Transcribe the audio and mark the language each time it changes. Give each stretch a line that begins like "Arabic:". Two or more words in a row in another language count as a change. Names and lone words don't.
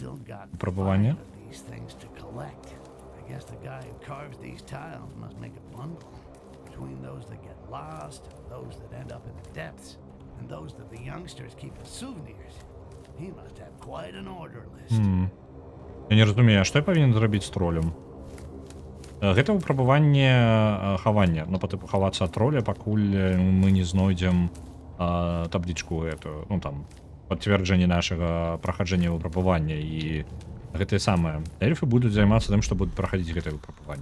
English: Still got Пробування. 5 of these things to collect. I guess the guy who carves these tiles must make a bundle between those that get lost, and those that end up in the depths, and those that the youngsters keep as souvenirs. He must have quite an order list.
Belarusian: Я не разумею, а што я павінен зрабіць з тролем? Гэта выпрабаванне хавання, ну, па тыпу хавацца ад троля, пакуль мы не знойдзем таблічку эту, ну, там, пацверджанне нашага праходжання выпрабавання, і гэтыя самыя эльфы будуць займацца тым, што будуць праходзіць гэтае выпрабаванне.